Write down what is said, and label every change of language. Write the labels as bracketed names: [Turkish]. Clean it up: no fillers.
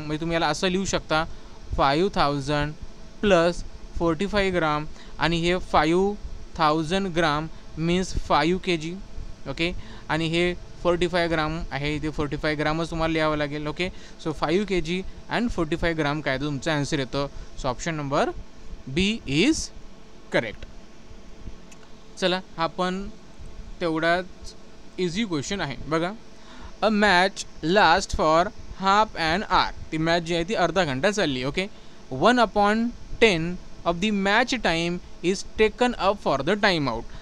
[Marathi] म्हणजे तुम्ही याला असं लिहू शकता 5000 प्लस 45 ग्राम आणि हे 5000 ग्राम मीन्स 5 kg. ओके. आणि हे 45 ग्राम आहे, ते 45 ग्रामच तुम्हाला लिहावं लागेल. ओके. सो 5 kg अँड 45 ग्राम काय तुमचा आन्सर येतं. [English] So option number B is correct. [Marathi] चला हा पण तेवढाच इझी क्वेश्चन आहे. [English] बघा, a match last for half an hour. [Marathi] ती मॅच जी आहे ती अर्धा घंटा चालली. [English] Okay. 1/10 of the match time is taken up for the time out.